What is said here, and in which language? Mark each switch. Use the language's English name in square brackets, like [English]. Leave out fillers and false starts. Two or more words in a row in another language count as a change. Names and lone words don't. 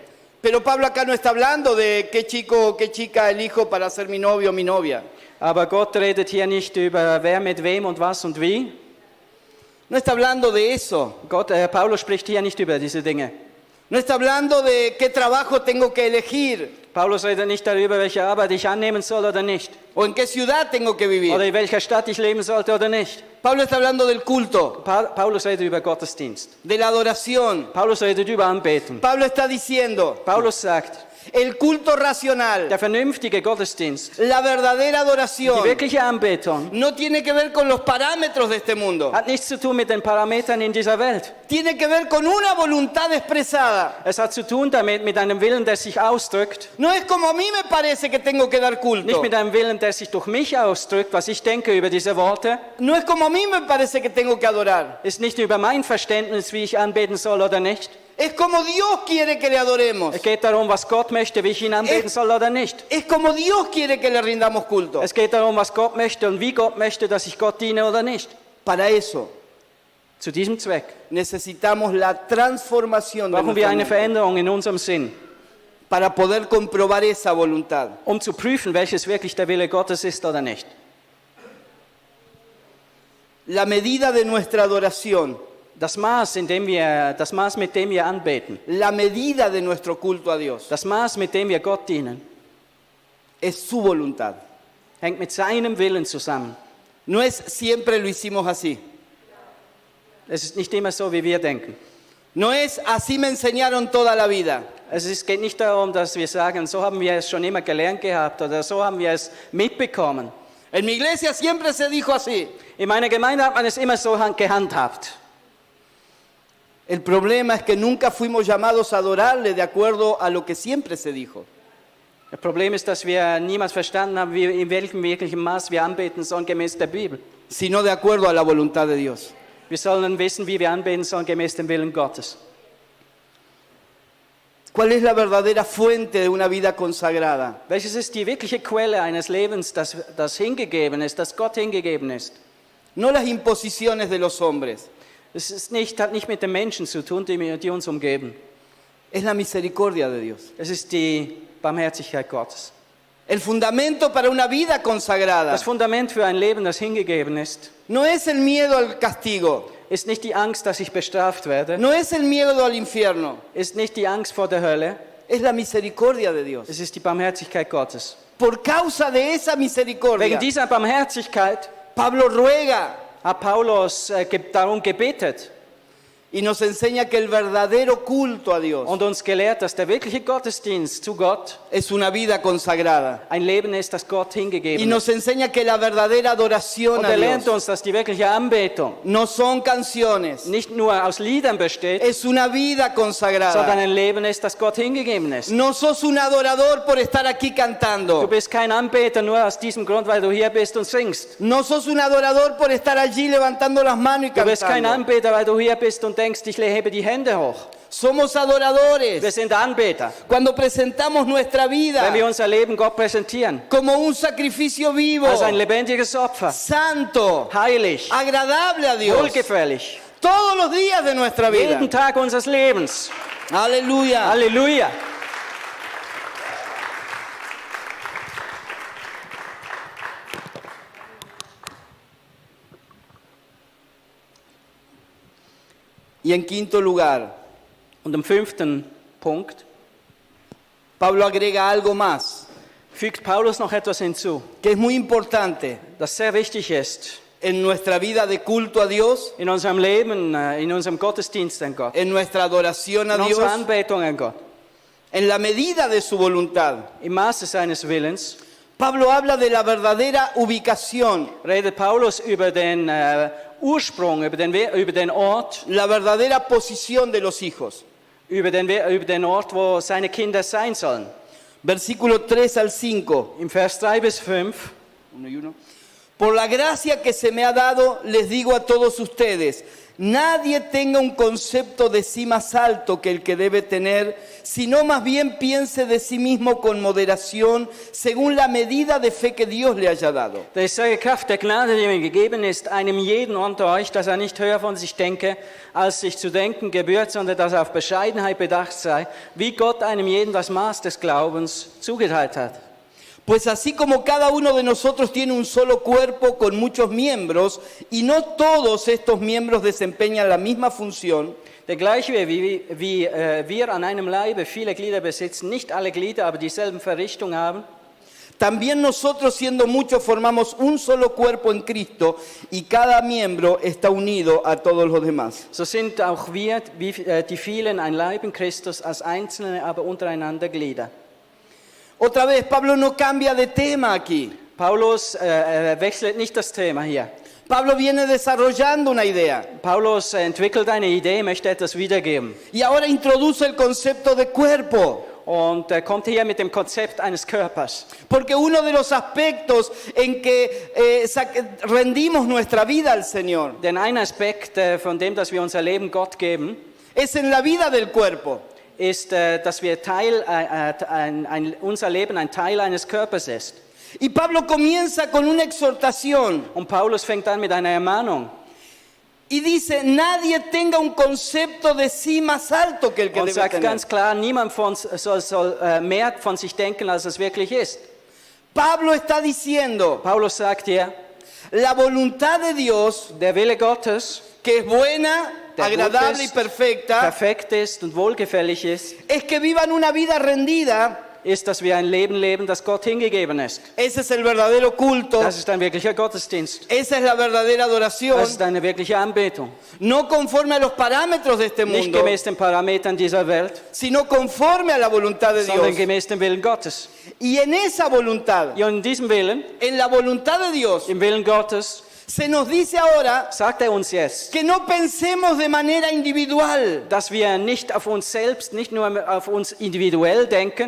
[Spanish] Pero Pablo acá no está hablando de qué chico o qué chica elijo para ser mi novio o mi novia. [German] Aber Gott redet hier nicht über wer mit wem und was und wie. [Spanish] No está hablando de eso. [German] Paulus spricht hier nicht über diese Dinge. [Spanish] No está hablando de qué trabajo tengo que elegir. [German] Paulus redet nicht darüber, welche Arbeit ich annehmen soll oder nicht. [Spanish] o en qué ciudad tengo que vivir. [German] Oder in welcher Stadt ich leben sollte oder nicht. [Spanish] Pablo está hablando del culto, [German] Paulus redet über Gottesdienst. [Spanish] de la adoración. [German] Paulus redet über Anbeten. [Spanish] Pablo está diciendo, [German] Paulus sagt, [Spanish] el culto racional, [German] der vernünftige Gottesdienst, [Spanish] la verdadera [German] die [Spanish] adoración, [German] wirkliche Anbetung, [Spanish] no tiene que ver con los parámetros de este mundo. [German] hat nichts zu tun mit den Parametern in dieser Welt. [Spanish] Tiene que ver con una voluntad expresada. [German] Es hat zu tun damit mit einem Willen, der sich ausdrückt. [Spanish] No es como a mí me parece que tengo que dar culto. [German] Nicht mit einem Willen, der sich durch mich ausdrückt, was ich denke über diese Worte. [Spanish] No es como a mí me parece que tengo que adorar. [German] Ist nicht über mein Verständnis, wie ich anbeten soll oder nicht. [Spanish] Es como Dios quiere que le adoremos. [German] Es geht darum, was Gott möchte, wie ich ihn anbeten soll oder nicht. [Spanish] Es como Dios quiere que le rindamos culto. [German] Es geht darum, was Gott möchte und wie Gott möchte, dass ich Gott diene oder nicht. [Spanish] Para eso [German] Zu diesem Zweck [Spanish] necesitamos la transformación de [German] brauchen wir [Spanish] nuestra [German] eine [Spanish] mente [German] Veränderung in unserem Sinn, [Spanish] para poder comprobar esa voluntad. [German] um zu prüfen, welches wirklich der Wille Gottes ist oder nicht. [Spanish] La medida de nuestra adoración, [German] Das Maß, mit dem wir anbeten, [Spanish] la medida de nuestro culto a Dios, [German] das Maß, mit dem wir Gott dienen, [Spanish] es su voluntad. [German] hängt mit seinem Willen zusammen. [Spanish] No es siempre lo hicimos así. [German] Es ist nicht immer so, wie wir denken. [Spanish] No es así me enseñaron toda la vida. [German] Es geht nicht darum, dass wir sagen, so haben wir es schon immer gelernt gehabt oder so haben wir es mitbekommen. [Spanish] En mi iglesia siempre se dijo así. [German] In meiner Gemeinde hat man es immer so gehandhabt. [Spanish] El problema es que nunca fuimos llamados a adorarle de acuerdo a lo que siempre se dijo. [German] Das Problem ist, dass wir niemals verstanden haben, in welchem wirklichen Maß wir anbeten sollen, gemäß der Bibel. [Spanish] Sino de acuerdo a la voluntad de Dios. [German] Wir sollen wissen, wie wir anbeten sollen, gemäß dem Willen Gottes. [Spanish] ¿Cuál es la verdadera fuente de una vida consagrada? [German] Welches ist die wirkliche Quelle eines Lebens, das hingegeben ist, das Gott hingegeben ist? [Spanish] No las imposiciones de los hombres. [German] Es ist hat nicht mit den Menschen zu tun, die uns umgeben. [Spanish] Es la misericordia de Dios. [German] Es ist die Barmherzigkeit Gottes. [Spanish] El fundamento para una vida consagrada [German] Das Fundament für ein Leben, das hingegeben ist, [Spanish] no es el miedo al castigo, [German] ist nicht die Angst, dass ich bestraft werde, [Spanish] no es el miedo al infierno, [German] ist nicht die Angst vor der Hölle, [Spanish] es la misericordia de Dios. [German] es ist die Barmherzigkeit Gottes. [Spanish] Por causa de esa misericordia, [German] Wegen dieser Barmherzigkeit [Spanish] Pablo ruega [German] hat Paulus darum gebetet [Spanish] y nos enseña que el verdadero culto a Dios [German] und uns gelehrt, dass der wirkliche Gottesdienst zu Gott [Spanish] es una vida consagrada. [German] ein Leben ist, das Gott [Spanish] Y [German] hingegeben [Spanish] nos [German] ist. [Spanish] enseña que la verdadera adoración [German] Und [Spanish] a [German] lernt [Spanish] Dios [German] uns, dass die wirkliche Anbetung [Spanish] no son canciones, [German] nicht nur aus Liedern besteht, [Spanish] es una vida [German] sondern [Spanish] consagrada. [German] ein Leben ist, das Gott hingegeben ist. [Spanish] No sos un adorador por estar aquí [German] Du [Spanish] cantando. [German] bist kein Anbeter nur aus diesem Grund, weil du hier bist und singst. [Spanish] No sos un adorador por estar allí levantando las manos y [German] Du bist kein [Spanish] cantando. [German] Anbeter, weil du hier bist und denkst, ich hebe die Hände hoch. [Spanish] Somos [German] Wir [Spanish] adoradores [German] sind Anbeter. [Spanish] cuando presentamos nuestra vida [German] Wenn wir unser Leben Gott präsentieren, [Spanish] como un sacrificio vivo, [German] als ein lebendiges Opfer, [Spanish] santo, [German] heilig, [Spanish] agradable a Dios, [German] wohlgefällig, [Spanish] todos los días de nuestra vida. [German] jeden Tag unseres Lebens. [Spanish] Aleluya. [German] Halleluja. [Spanish] Y en quinto lugar, [German] Und im 5. Punkt [Spanish] Pablo agrega algo más, [German] fügt Paulus noch etwas hinzu, [Spanish] que es muy importante [German] das sehr wichtig ist [Spanish] en nuestra vida de culto a Dios, [German] in unserem Leben, in unserem Gottesdienst an Gott, [Spanish] en nuestra adoración a [German] in unserer [Spanish] Dios, [German] Anbetung an Gott, [Spanish] en la medida de su voluntad. [German] im Maße seines Willens. [Spanish] Pablo habla de la verdadera ubicación, [German] Redet Paulus über den Ursprung, über den Ort, [Spanish] la verdadera posición de los hijos. [German] über den Ort, wo seine Kinder sein sollen. [Spanish] Versículo 3 al 5. [German] Im Vers 3 bis 5. [Spanish] Por la gracia que se me ha dado, les digo a todos ustedes, nadie tenga un concepto de sí más alto que el que debe tener, sino más bien piense de sí mismo con moderación, según la medida de fe que Dios le haya dado. [German] Da ist solche Kraft der Gnade, die mir gegeben ist, einem jeden unter euch, dass er nicht höher von sich denke, als sich zu denken gebührt, sondern dass er auf Bescheidenheit bedacht sei, wie Gott einem jeden das Maß des Glaubens zugeteilt hat. [Spanish] Pues así como cada uno de nosotros tiene un solo cuerpo con muchos miembros, y no todos estos miembros desempeñan la misma función, [German] Denn gleich wie wir an einem Leibe viele Glieder besitzen, nicht alle Glieder aber dieselben Verrichtung haben, [Spanish] también nosotros siendo muchos formamos un solo cuerpo en Cristo y cada miembro está unido a todos los demás. [German] so sind auch wir, wie die vielen, ein Leib in Christus, als Einzelne aber untereinander Glieder. [Spanish] Otra vez, Pablo no cambia de tema aquí. [German] Paulus wechselt nicht das Thema hier. [Spanish] Pablo viene desarrollando una idea [German] Paulus entwickelt eine Idee, möchte etwas wiedergeben. [Spanish] y ahora introduce el concepto de cuerpo. [German] Und er kommt hier mit dem Konzept eines Körpers. [Spanish] Porque uno de los aspectos en que rendimos nuestra vida al Señor [German] Denn ein Aspekt von dem, dass wir unser Leben Gott geben, [Spanish] es en la vida del cuerpo. [German] ist, dass wir unser Leben ein Teil eines Körpers ist. [Spanish] Y Pablo comienza con una exhortación [German] Und Paulus fängt an mit einer Ermahnung [Spanish] y dice, nadie tenga un concepto de sí más alto que el que [German] und [Spanish] debe [German] sagt [Spanish] tener. [German] ganz klar, niemand von uns soll mehr von sich denken, als es wirklich ist. [Spanish] Pablo está diciendo, [German] Paulus sagt hier, [Spanish] la voluntad de Dios, [German] der Wille Gottes, [Spanish] que es buena, [German] der [Spanish] agradable [German] gut [Spanish] y [German] ist, [Spanish] perfecta, [German] perfekt ist und wohlgefällig ist, [Spanish] es que vivan una vida rendida. [German] ist, dass wir ein Leben leben, das Gott hingegeben ist. [Spanish] Ese es el verdadero culto, [German] Das ist ein wirklicher Gottesdienst. [Spanish] esa es la verdadera adoración, [German] Das ist eine wirkliche Anbetung. [Spanish] no conforme a los parámetros de este [German] Nicht [Spanish] mundo, [German] gemäß den Parametern dieser Welt, [Spanish] sino conforme a la voluntad de [German] sondern [Spanish] Dios. [German] gemäß dem Willen Gottes. [Spanish] Y en esa voluntad, [German] Und in diesem Willen, [Spanish] en la voluntad de Dios, [German] im Willen Gottes, [Spanish] se nos dice ahora [German] sagt er uns jetzt, [Spanish] que no pensemos de manera individual. [German] dass wir nicht auf uns selbst, nicht nur auf uns individuell denken.